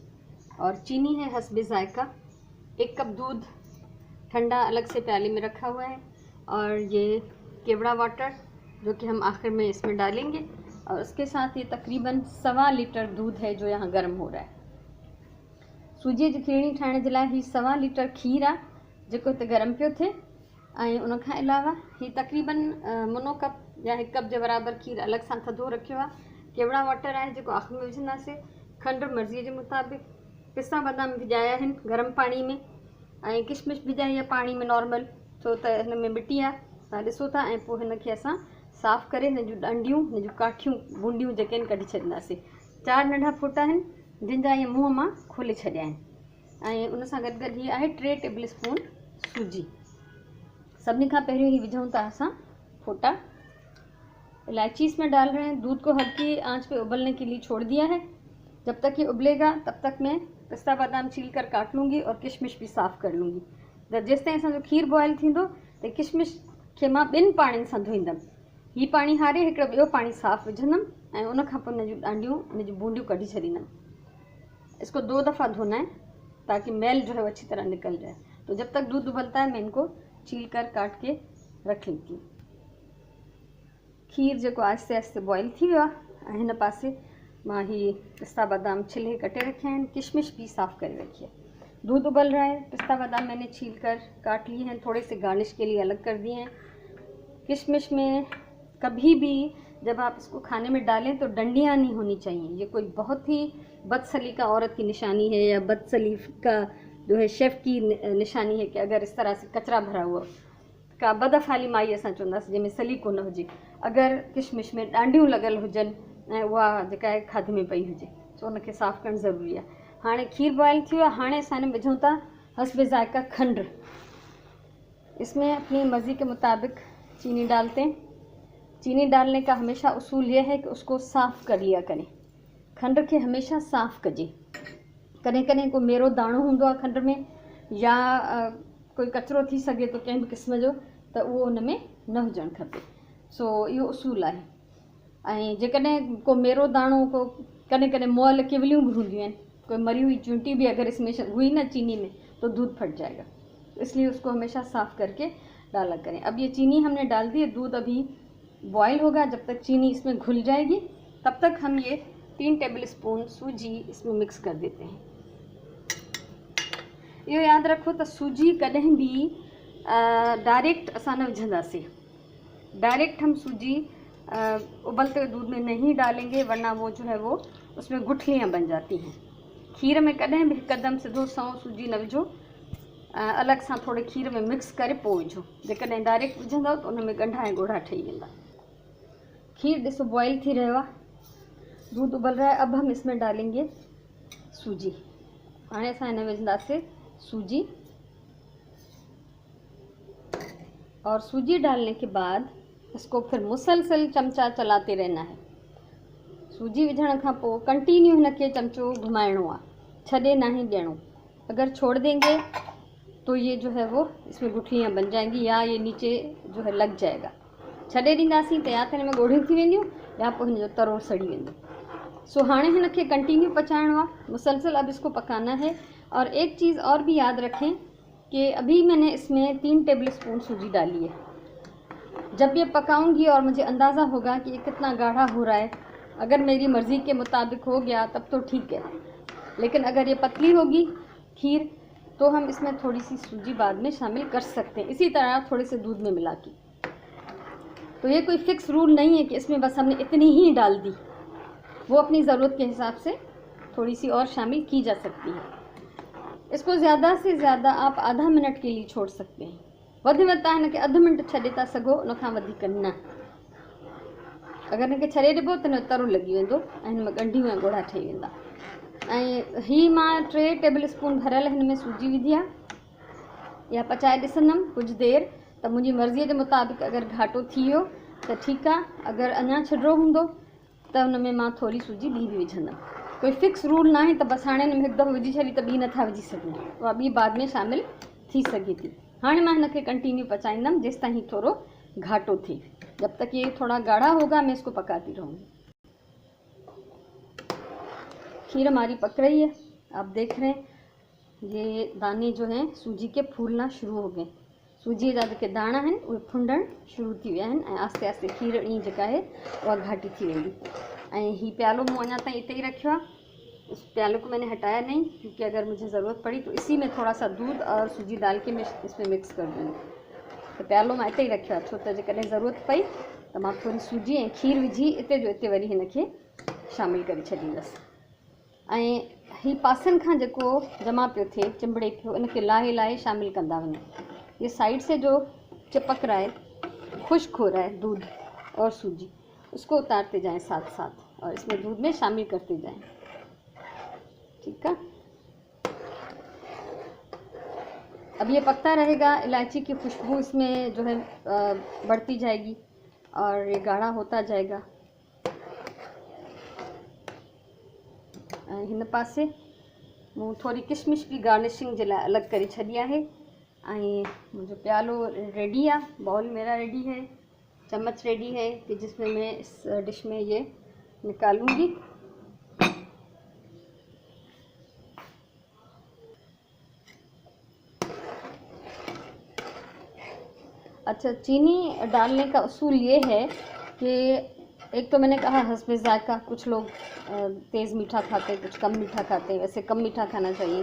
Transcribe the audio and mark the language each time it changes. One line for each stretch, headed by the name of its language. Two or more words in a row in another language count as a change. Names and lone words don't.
Urdu: اور چینی ہے حسبِ ذائقہ. 1 کپ دودھ ٹھنڈا الگ سے پیالے میں رکھا ہوا ہے، اور یہ کیوڑا واٹر جو کہ ہم آخر میں اس میں ڈالیں گے، اور اس کے ساتھ یہ تقریباً 1.25 لیٹر دودھ ہے جو یہاں گرم ہو رہا ہے.
Sindhi: सूजी जी खीरणी ठाहिण जे लाइ ही 1.25 लीटर खीर आहे जेको हिते गर्म पियो थिए, ऐं उन खां अलावा ही तकरीबन मुनो कप या 1 कप जे बराबरि खीर अलॻि सां थधो रखियो आहे। केवड़ा वाटर आहे जेको आख़िर में विझंदासीं। खंडु मर्ज़ीअ जे मुताबिक़। पिस्ता बादाम भिजाया आहिनि गर्म पाणी में, ऐं किशमिश भिजाई आहे पाणी में नॉर्मल, छो त हिन में मिटी आहे, तव्हां ॾिसो था। ऐं पोइ हिनखे असां साफ़ु करे हिन जूं ॾंडियूं, हिन जूं काठियूं, बूंडियूं जेके आहिनि कढी छॾींदासीं। 4 नंढा फोटा आहिनि जिन जा इहे मुंहं मां खोले छॾिया आहिनि, ऐं उन सां गॾु गॾु हीअ आहे 3 टेबल स्पून सूजी। सभिनी खां पहिरियों ही विझूं था असां फोटा।
Urdu: الائچی اس میں ڈال رہے ہیں۔ دودھ کو ہلکی آنچ پہ ابلنے کے لیے چھوڑ دیا ہے. جب تک یہ ابلے گا تب تک میں پستہ بادام چھیل کر کاٹ لوں گی اور کشمش بھی صاف کر لوں گی.
Sindhi: त जेसिताईं असांजो खीर बॉयल थींदो त किशमिश खे मां 2 पाणियुनि सां धोईंदमि। हीअ पाणी हारे हिकिड़ो ॿियो पाणी साफ़ विझंदमि, ऐं उन खां पोइ हिन जूं ॾांडियूं, हिन जूं बूंदियूं कढी छॾींदमि।
Urdu: اس کو 2 دفعہ دھونا ہے تاکہ میل جو ہے وہ اچھی طرح نکل جائے. تو جب تک دودھ ابلتا ہے میں ان کو چھیل کر کاٹ کے رکھ لیتی ہوں.
Sindhi: खीर जो आहिस्ते आहिस्ते बॉयल थी वियो आहे, ऐं हिन पासे मां ही पिस्ता बादाम छिले कटे
Urdu: رکھے ہیں، کشمش بھی صاف کر رکھی ہے. دودھ ابل رہا ہے، پستہ بادام میں نے چھیل کر کاٹ لیے ہیں، تھوڑے سے گارنش کے لیے الگ کر دیے ہیں. کشمش میں کبھی بھی جب آپ اس کو کھانے میں ڈالیں تو ڈنڈیاں نہیں ہونی چاہئیں. یہ کوئی بہت ہی بدسلیقہ عورت کی نشانی ہے، یا بدسلیقہ جو ہے شیف کی نشانی ہے کہ اگر اس طرح سے کچرا بھرا ہوا کا
Sindhi: बदफ़ाली माई असां चवंदासीं जंहिंमें सलीको न हुजे। अगर किशमिश में ॾांडियूं लॻल हुजनि ऐं उहा जेका आहे खाधे में पई हुजे, सो उनखे साफ़ु करणु ज़रूरी आहे। हाणे खीर बॉयल थी वियो आहे। हाणे असां हिन में विझूं था हस्बे जायका खंड।
Urdu: اس میں اپنی مرضی کے مطابق چینی ڈالتے ہیں. چینی ڈالنے کا ہمیشہ اصول یہ ہے کہ اس کو صاف کر لیا کریں.
Sindhi: खंड के हमेशा साफ़ कजे। कॾहिं कॾहिं को मेरो दाणो हूंदो आहे खंड में, या कोई कचिरो थी सघे तो कंहिं बि क़िस्म जो, त उहो उन में न हुजणु खपे। सो इहो उसूल आहे। ऐं जेकॾहिं को मेरो दाणो, को कॾहिं कॾहिं मुअल किवलियूं भी हूंदियूं आहिनि,
Urdu: کوئی مری ہوئی چیونٹی بھی اگر اس میں ہوئی نا چینی میں، تو دودھ پھٹ جائے گا. اس لیے اس کو ہمیشہ صاف کر کے ڈالا کریں. اب یہ چینی ہم نے ڈال دی ہے، دودھ ابھی بوائل ہوگا. جب تک چینی اس میں گھل جائے گی تب تک ہم یہ 3 ٹیبل سپون سوجی اس میں مکس کر دیتے ہیں.
Sindhi: इहो यादि रखो त सूजी कॾहिं भी डायरेक्ट असां न विझंदासीं।
Urdu: ڈائریکٹ ہم سوجی ابلتے ہوئے دودھ میں نہیں ڈالیں گے، ورنہ وہ جو ہے وہ اس میں گٹھلیاں بن جاتی ہیں.
Sindhi: खीर में कॾहिं भी हिकदम सिधो सौ सूजी न विझो, अलॻि सां थोड़े खीर में मिक्स करे पोइ विझो। जेकॾहिं डायरेक्ट विझंदव त उन में ॻंढा ऐं ॻोढ़ा ठही वेंदा। खीर ॾिसो बॉयल थी रहियो आहे,
Urdu: دودھ ابل رہا ہے. اب ہم اس میں ڈالیں گے سوجی.
Sindhi: हाणे असां हिन में विझंदासीं सूजी,
Urdu: اور سوجی ڈالنے کے بعد اس کو پھر مسلسل چمچہ چلاتے رہنا ہے.
Sindhi: सूजी विझण खां पोइ कंटिन्यू हिनखे चमचो घुमाइणो आहे, छॾे ना ही ॾियणो।
Urdu: اگر چھوڑ دیں گے تو یہ جو ہے وہ اس میں گٹھلیاں بن جائیں گی، یا یہ نیچے جو ہے لگ جائے گا.
Sindhi: छॾे ॾींदासीं त या त हिन में ॻोढ़ियूं थी वेंदियूं, या पोइ हिन जो तरो सड़ी वेंदो। सो हाणे हिनखे कंटिन्यू पचाइणो आहे,
Urdu: مسلسل اب اسکو پکانا ہے. اور ایک چیز اور بھی یاد رکھیں کہ ابھی میں نے اس میں 3 ٹیبل سپون سوجی ڈالی ہے. جب یہ پکاؤں گی اور مجھے اندازہ ہوگا کہ یہ کتنا گاڑھا ہو رہا ہے، اگر میری مرضی کے مطابق ہو گیا تب تو ٹھیک ہے، لیکن اگر یہ پتلی ہوگی کھیر تو ہم اس میں تھوڑی سی سوجی بعد میں شامل کر سکتے ہیں، اسی طرح تھوڑے سے دودھ میں ملا کے. تو یہ کوئی
English: fix rule
Urdu: نہیں ہے کہ اس میں بس ہم نے اتنی ہی ڈال دی، وہ اپنی ضرورت کے حساب سے تھوڑی سی اور شامل کی جا سکتی ہے. اس کو زیادہ سے زیادہ آپ آدھا منٹ کے لیے چھوڑ سکتے ہیں.
Sindhi: वधि में तव्हां हिनखे अधु मिनट छॾे था सघो, उन खां वधीक न। अगर हिनखे छॾे ॾिबो त हिन जो तरो लॻी वेंदो ऐं हिन में ॻंढियूं ऐं ॻोढ़ा ठही वेंदा। ऐं ही मां 3 टेबल स्पून भरियल हिन में सूजी विधी आहे। या पचाए ॾिसंदमि कुझु देरि, त मुंहिंजी मर्ज़ीअ जे मुताबिक़ अगरि घाटो थी वियो त ठीकु आहे, अगरि अञा छिॾिरो हूंदो त हुन में मां थोरी सूजी ॿी बि विझंदमि। कोई
English: fix rule
Sindhi: न आहे त बसि हाणे हिन में हिकु दफ़ो विझी छॾी त ॿी नथा विझी सघूं, उहा ॿी बाद में शामिलु थी सघे थी। हाणे मां हिन खे कंटिन्यू पचाईंदमि जेसि ताईं थोरो घाटो थिए।
Urdu: جب تک یہ تھوڑا گاڑھا ہوگا میں اس کو پکاتی رہوں گی۔ کھیر ہماری پک رہی ہے، آپ دیکھ رہے ہیں یہ دانے جو ہیں سوجی کے پھولنا شروع ہو گئے.
Sindhi: सूजी जा जेके दाणा आहिनि उहे फुंडण शुरू थी विया आहिनि ऐं आस्ते आस्ते खीरणी जेका आहे उहा घाटी थी वेंदी। ऐं ही प्यालो मूं अञा ताईं इते ही रखियो आहे।
Urdu: اس پیالے کو میں نے ہٹایا نہیں، کیونکہ اگر مجھے ضرورت پڑی تو اسی میں تھوڑا سا دودھ اور سوجی ڈال کے میں اس میں مکس کر دوں گی.
Sindhi: तो प्यालो मां इते ही रखियो आहे, छो त जेकॾहिं ज़रूरत पई त मां थोरी सूजी ऐं खीर विझी इते जो इते वरी हिन खे शामिलु करे छॾींदसि। ऐं ही पासनि खां जेको जमा पियो थिए चिंबड़े पियो, इनखे लाहे लाहे शामिलु कंदा वञो।
Urdu: یہ سائیڈ سے جو چپک رہا ہے، خشک ہو رہا ہے دودھ اور سوجی، اس کو اتارتے جائیں ساتھ ساتھ اور اس میں دودھ میں شامل کرتے جائیں. ٹھیک ہے، اب یہ پکتا رہے گا، الائچی کی خوشبو اس میں جو ہے بڑھتی جائے گی اور یہ گاڑھا ہوتا جائے گا.
Sindhi: हिन पासे मूं थोड़ी किशमिश भी गार्निशिंग जे लाइ अलॻि करे छॾी आहे। ऐं मुंहिंजो प्यालो रेडी आहे,
Urdu: باؤل میرا ریڈی ہے، چمچ ریڈی ہے کہ جس میں میں اس ڈش میں یہ نکالوں گی. اچھا، چینی ڈالنے کا اصول یہ ہے کہ ایک تو میں نے کہا حسبِ ذائقہ، کچھ لوگ تیز میٹھا کھاتے ہیں، کچھ کم میٹھا کھاتے ہیں، ویسے کم میٹھا کھانا چاہیے.